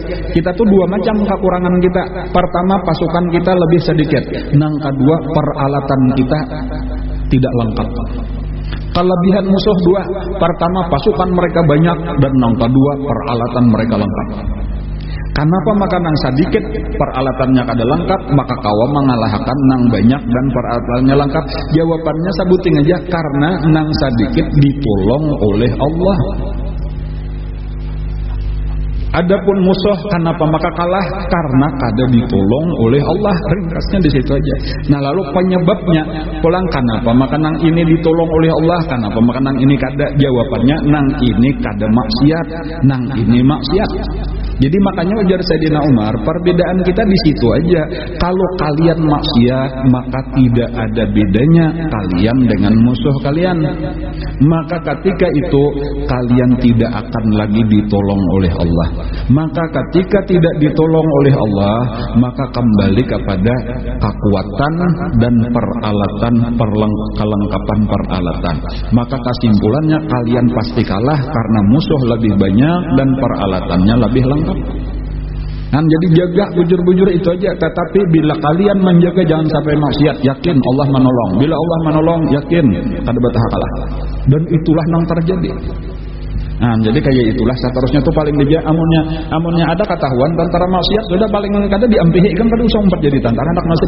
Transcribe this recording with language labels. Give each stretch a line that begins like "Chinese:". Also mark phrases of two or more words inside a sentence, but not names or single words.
Indonesian: Kita tuh dua macam kekurangan kita. Pertama, pasukan kita lebih sedikit. Yang kedua, peralatan kita tidak lengkap. Kelebihan musuh dua, pertama pasukan mereka banyak, dan yang kedua peralatan mereka lengkap.
Banjar: Kenapa maka nang sedikit peralatannya kada lengkap, maka kawa mengalahkan nang banyak dan peralatannya lengkap? Jawabannya sabuting aja, karena nang sedikit ditolong oleh Allah.
Indonesian: Adapun musuh kenapa maka kalah?
Banjar: Karena kada ditolong oleh Allah. Ringkasnya di situ aja. Nah, lalu penyebabnya pulang kenapa maka nang ini ditolong oleh Allah, kenapa maka nang ini kada? Jawabannya nang ini kada maksiat, nang ini maksiat. Jadi makanya ujar Sayyidina Umar,
Indonesian: perbedaan kita di situ aja. Kalau kalian maksiat, maka tidak ada bedanya kalian dengan musuh kalian. Maka ketika itu kalian tidak akan lagi ditolong oleh Allah. Maka ketika tidak ditolong oleh Allah, maka kembali kepada kekuatan dan peralatan, kelengkapan peralatan. Maka kesimpulannya kalian pasti kalah karena musuh lebih banyak dan peralatannya lebih lengkap. Nah,
Banjar: jadi jaga bujur-bujur itu aja.
Indonesian: Tetapi bila kalian menjaga jangan sampai maksiat, yakin Allah menolong.
Banjar: Bila Allah menolong, yakin kada betah kalah. Dan itulah yang terjadi. Nah, jadi kayak itulah seterusnya tuh paling dia amunnya ada ketahuan tentara maksiat sudah paling kada diampihi kan kada usah umpat jadi tentara anak maksiat.